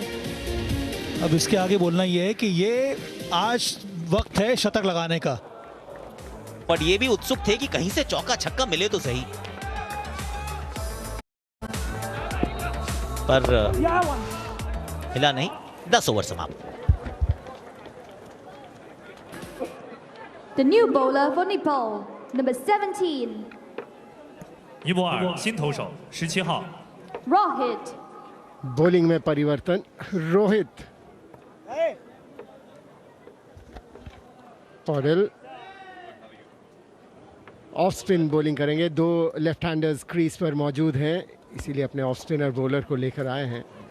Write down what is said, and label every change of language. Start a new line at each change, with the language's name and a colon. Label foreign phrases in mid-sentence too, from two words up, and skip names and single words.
Hindi: अब इसके आगे बोलना ये है कि ये आज वक्त है शतक लगाने का। पर ये भी उत्सुक थे कि कहीं से चौका छक्का मिले तो सही, पर मिला नहीं। 10 ओवर समाप्त।
English: The new bowler for Nepal. Number 17,
Chinese: 尼泊尔新投手17号 Rohit.
Hindi: बॉलिंग में परिवर्तन, रोहित पॉडेल ऑफ स्पिन बॉलिंग करेंगे। दो लेफ्ट हैंडर्स क्रीज पर मौजूद हैं, इसीलिए अपने ऑफ स्पिनर बॉलर को लेकर आए हैं।